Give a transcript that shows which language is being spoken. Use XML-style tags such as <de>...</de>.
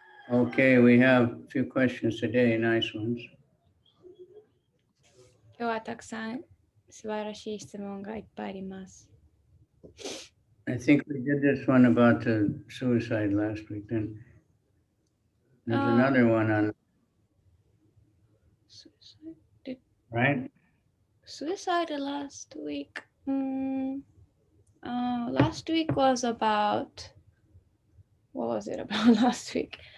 <en>Okay, we have a few questions today, nice ones.</en> <ja>今日はたくさん素晴らしい質問がいっぱいあります。</ja> <en>I think we did this one about the suicide last week. Then there's another one on, right? Suicide last week. Last week was about, what was it about last week?</en>